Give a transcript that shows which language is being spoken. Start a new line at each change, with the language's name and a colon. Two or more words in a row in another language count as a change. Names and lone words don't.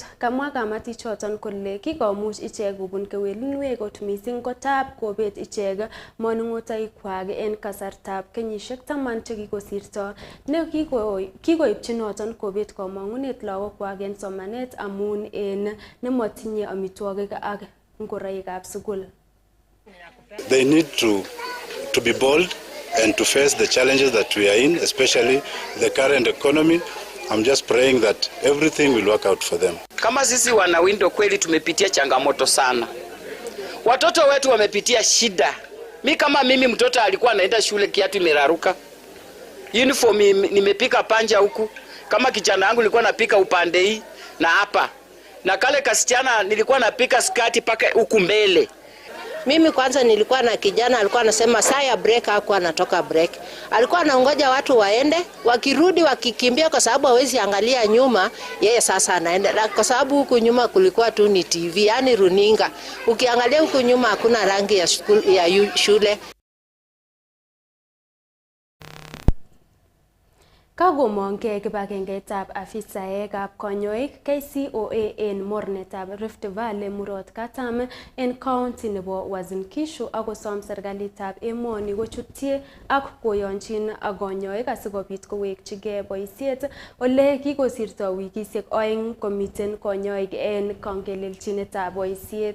Kalenjin: Kamwa kamatichoton kole kikomuch ichek kobun kewelinwek kot mising kotab kobet ichek moning'otoikwak en kasartab kenyisiek 10 chekikosirto ne kikoipchi noton kobet komong'unet lagokwak en somanet amun en nemotinye amitwogik ak ngoroikab sukul.
English: They need to be bold and to face the challenges that we are in, especially the current economy. I'm just praying that everything will work out for them.
Swahili: Kama sisi wana Windo kweli tumepitia changamoto sana. Watoto wetu wamepitia shida. Kama mimi mtoto alikuwa anaenda shule kiatu imeraruka. Uniform nimepika panja huku. Kama kijana yangu nilikuwa napika upande hii na hapa. Na kale kasichana nilikuwa napika skati paka huku mbele. Mimi kwanza nilikuwa na kijana alikuwa anasema saa ya break hakuwa anatoka break. Alikuwa anaongoja watu waende, wakirudi wakikimbia kwa sababu hawezi angalia nyuma, yeye sasa anaenda. Kwa sababu huku nyuma kulikuwa tu ni TV, yani runinga. Ukiangalia huku nyuma hakuna rangi ya shule.
Kalenjin: Kagomongei kibagengeitab afisaekab konyoik KCOA en mornetab Rift Valley Murot Katam en county nebo Uasin Gishu akosom serikalitab emoni kochutyi ak koyonchin ak konyoik asikobit kowekchigei boisiet ole kikosirto wikisiek 2 komiten konyoik en kangelelchinetab boisiet.